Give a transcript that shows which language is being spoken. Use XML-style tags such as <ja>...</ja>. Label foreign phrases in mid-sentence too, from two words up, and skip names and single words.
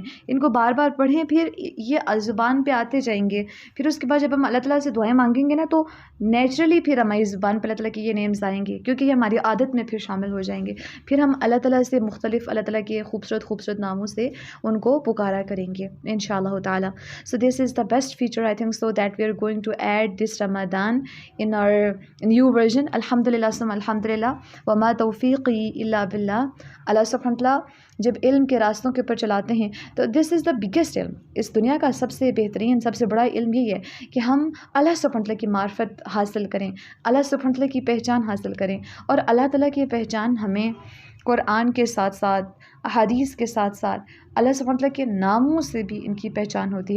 <ur>ان کو بار بار پڑھیں، پھر یہ زبان پہ آتے جائیں گے. پھر اس کے بعد جب ہم اللہ تعالیٰ سے دعائیں مانگیں گے نا، تو نیچرلی پھر ہماری زبان پہ اللہ تعالیٰ کے یہ نیمز آئیں گے، کیونکہ یہ ہماری عادت میں پھر شامل ہو جائیں گے. پھر ہم اللہ تعالیٰ سے مختلف اللہ تعالیٰ کے خوبصورت ناموں سے ان کو پکارا کریں گے</ur> <ar>انشاءاللہ تعالیٰ.</ar> <en>So this is the best feature I think so that we are going to add this Ramadan in our new version.</en> <ar>الحمد لله ثم الحمد لله وما توفيقي إلا بالله. الله سبحانه وتعالى</ar> <ur>جب علم کے راستوں کے اوپر چلاتے ہیں تو</ur> <en>this is the biggest</en> <ur>علم. اس دنیا کا سب سے بہترین، سب سے بڑا علم یہی ہے کہ ہم</ur> <ar>اللہ سبحانہ تعالیٰ</ar> <ur>کی معرفت حاصل کریں،</ur> <ar>اللہ سبحانہ تعالیٰ</ar> <ur>کی پہچان حاصل کریں. اور اللہ تعالیٰ کی پہچان ہمیں قرآن کے ساتھ ساتھ، احادیث کے ساتھ ساتھ</ur> <ar>اللہ سبحانہ تعالیٰ</ar> <ur>کے ناموں سے بھی ان کی پہچان ہوتی ہے.</ur>